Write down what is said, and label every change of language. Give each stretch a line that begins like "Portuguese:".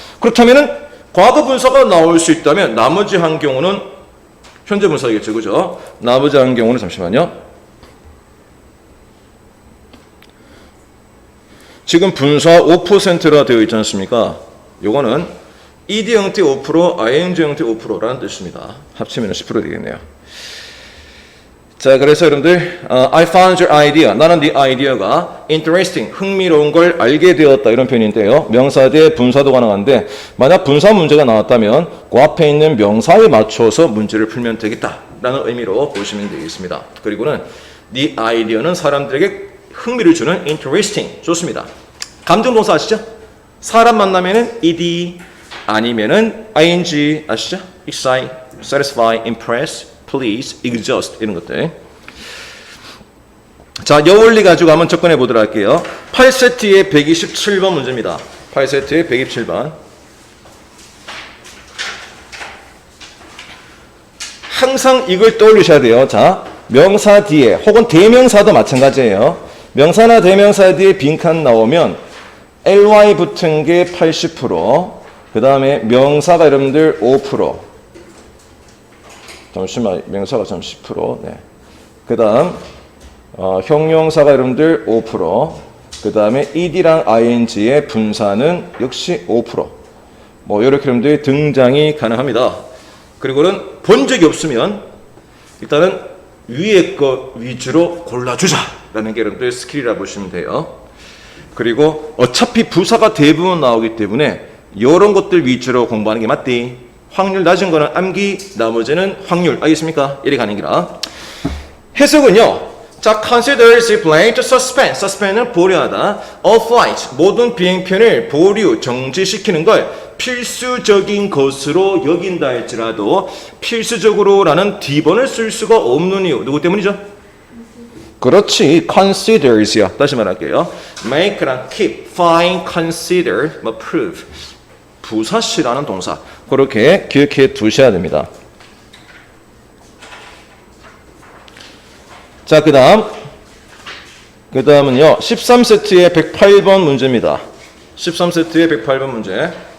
Korean: 그렇다면은 과거 분사가 나올 수 있다면 나머지 한 경우는 현재 분사이겠죠. 그죠? 나머지 한 경우는 잠시만요. 지금 분사 5%라 되어 있지 않습니까? 요거는 ed 형태 5%, ing 형태 5%라는 뜻입니다. 합치면 10% 되겠네요. 자, 그래서 여러분들
English: I found your idea.
Korean: 나는 네 아이디어가 interesting, 흥미로운 걸 알게 되었다. 이런 표현인데요. 명사 대 분사도 가능한데 만약 분사 문제가 나왔다면 그 앞에 있는 명사에 맞춰서 문제를 풀면 되겠다라는 의미로 보시면 되겠습니다. 그리고는 네 아이디어는 사람들에게 흥미를 주는 interesting. 좋습니다. 감정동사 아시죠? 사람 만나면은 ed 아니면은 ing 아시죠? excite, satisfy, impress, please, exhaust 이런 것들. 자, 여원리 가지고 한번 접근해 보도록 할게요. 8세트의 127번 문제입니다. 8세트의 127번. 항상 이걸 떠올리셔야 돼요. 자, 명사 뒤에 혹은 대명사도 마찬가지예요. 명사나 대명사 뒤에 빈칸 나오면 ly 붙은 게 80%, 그 다음에 명사가 여러분들 5%, 잠시만 명사가 좀 10%, 네. 그 다음 형용사가 여러분들 5%, 그 다음에 ed랑 ing의 분사는 역시 5%, 뭐 이렇게 여러분들 등장이 가능합니다. 그리고는 본 적이 없으면 일단은 위에 거 위주로 골라주자라는 게 여러분들 스킬이라 보시면 돼요. 그리고 어차피 부사가 대부분 나오기 때문에 이런 것들 위주로 공부하는 게 맞디. 확률 낮은 거는 암기, 나머지는 확률. 알겠습니까? 이래 가는 기라. 해석은요.
English: 자, consider seaplane to suspend.
Korean: suspend은 보류하다. all flights, 모든 비행편을 보류, 정지시키는 걸 필수적인 것으로 여긴다 할지라도 필수적으로라는 D번을 쓸 수가 없는 이유. 누구 때문이죠? 그렇지. considers요. 다시 말할게요. make랑 keep, find, consider, 뭐 prove. 부사시라는 동사. 그렇게 기억해 두셔야 됩니다. 자, 그 다음은요. 13세트의 108번 문제입니다. 13세트의 108번 문제.